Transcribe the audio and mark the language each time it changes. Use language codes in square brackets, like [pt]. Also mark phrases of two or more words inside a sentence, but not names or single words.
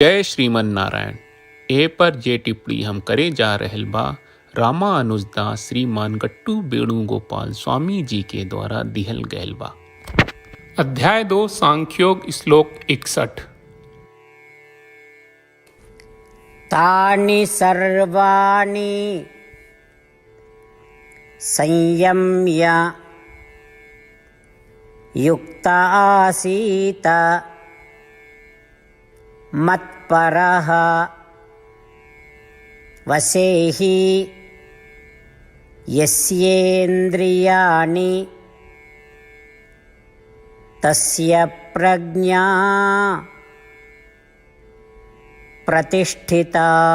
[bho] जय श्रीमन नारायण। ए पर जे टिप्पणी हम करे जा रहल बा रामा अनुजदास श्रीमान गट्टू वेणुगोपाल स्वामी जी के द्वारा दिहल गयल बा। अध्याय 2 सांख्योग श्लोक 61। [sa] तानि सर्वाणि संयम्य युक्त आसीत मत्परः वसेहि यस्येन्द्रियाणि तस्य प्रज्ञा प्रतिष्ठिता।